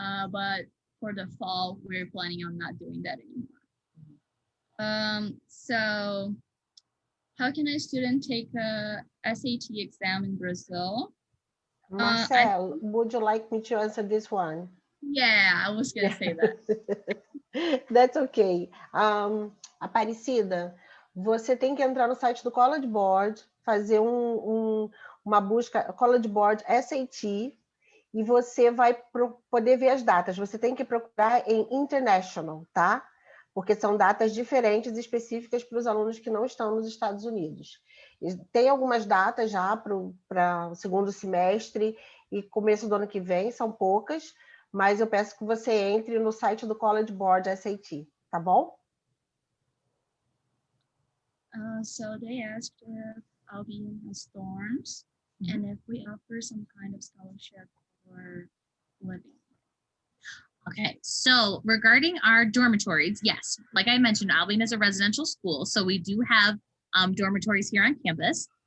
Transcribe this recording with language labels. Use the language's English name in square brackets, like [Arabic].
[English] But for the fall, we're planning on not doing that anymore. So how can a student take a SAT exam in Brazil? Marcel, would you like me to answer this one? Yeah, I was going to say that. That's okay. [Portuguese] Aparecida, você tem que entrar no site do College Board, fazer uma busca, College Board SAT, e você vai poder ver as datas. Você tem que procurar em International, tá? Porque são datas diferentes e específicas para os alunos que não estão nos Estados Unidos. Tem algumas datas já para o segundo semestre e começo do ano que vem, são poucas, mas eu peço que você entre no site do College Board SAT, tá bom? [English] So they asked if Albion has dorms and if we offer some kind of scholarship for living. Okay, so regarding our dormitories, yes, like I mentioned, Albion is a residential school, so we do have dormitories here on campus.